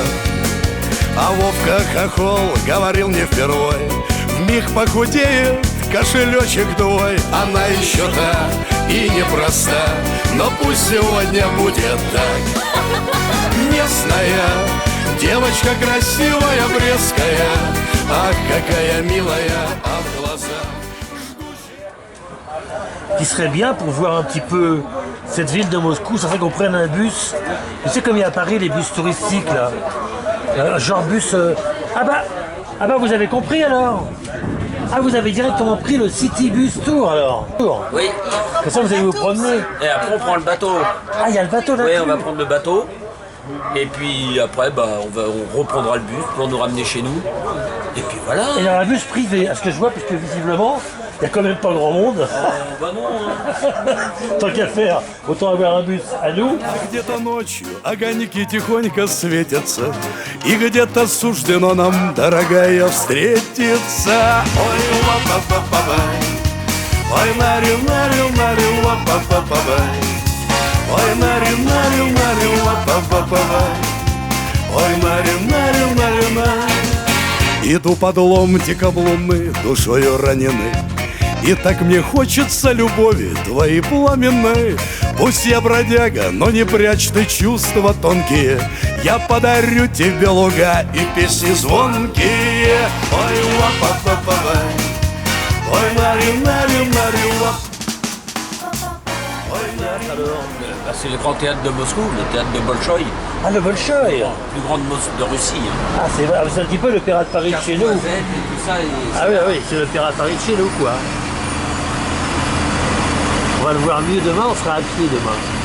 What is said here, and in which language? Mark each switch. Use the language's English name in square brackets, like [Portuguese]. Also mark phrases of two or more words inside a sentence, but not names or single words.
[Russian] А Вовка Хохол говорил не впервой, вмиг похудеет кошелечек твой. Она еще та и непроста, но пусть сегодня будет так. Местная девочка красивая, брестская. Ах, какая милая, а в глазах. [French] Qui serait bien pour voir un petit peu cette ville de Moscou, ça serait qu'on prenne un bus. Tu sais comme il y a à Paris les bus touristiques là. Genre bus. Ah bah vous avez compris alors. Ah, vous avez directement pris le City Bus Tour alors. Oui. Comme ça vous allez vous promener. Et après on prend le bateau. Ah, il y a le bateau là. Oui, on va prendre le bateau. Et puis après, on reprendra le bus pour nous ramener chez nous. Et puis voilà. Et il y a un bus privé, à ce que je vois, puisque visiblement, il n'y a quand même pas grand monde. Bah non, hein. Tant qu'à faire, autant avoir un bus à nous. [Russian] Где-то ночью огоньки тихонько светятся, и где-то суждено нам, дорогая, встретиться. Ой, ла-па-па-па-бай, ой, нари-нари-нари, ла-па-па-па-бай. Ой, нари-нари-нари, ла-па-па-па-бай. Ой, нари-нари-нари-нари. Иду под ломтиком луны, душою ранены, и так мне хочется любови твоей пламенной. Пусть я бродяга, но не прячь ты чувства тонкие. Я подарю тебе луга и песни звонкие. Ой, ла-па-па-па-бай, ой, нари-нари-нари, ла. [French] C'est le grand théâtre de Moscou, le théâtre de Bolchoï. Ah, le Bolchoï. Plus grande de Russie. Ah, c'est un petit peu l'Opéra de Paris de chez nous. Et tout ça, Ah oui, c'est l'Opéra de Paris de chez nous, quoi. On va le voir mieux demain, on sera à pied demain.